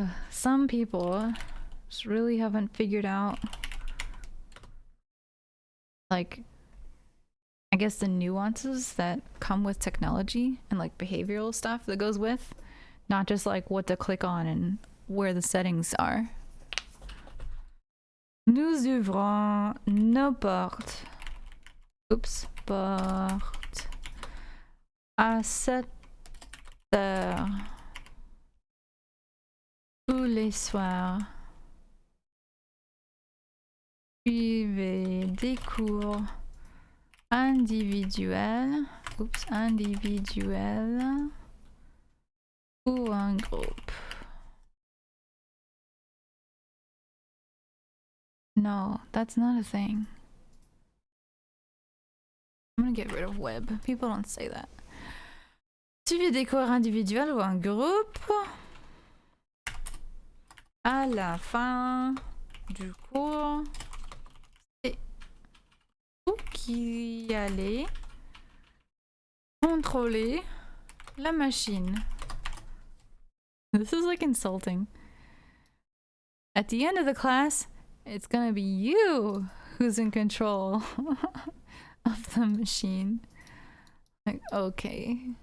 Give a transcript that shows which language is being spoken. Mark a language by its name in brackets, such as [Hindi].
[English] Some people just really haven't figured out, like, I guess the nuances that come with technology and like behavioral stuff that goes with, not just like what to click on and where the settings are. [French] Nous ouvrons nos portes. Oups, portes. À 7 heures. Tous les soirs. Suivez des cours individuels. Oups, individuels. Ou en groupe. [English] No, that's not a thing. I'm gonna get rid of web. People don't say that. [French] Suivez des cours individuels ou en groupe. À la fin du cours, c'est vous qui allez contrôler la machine. [English] This is like insulting. At the end of the class, it's gonna be you who's in control of the machine. Like, okay.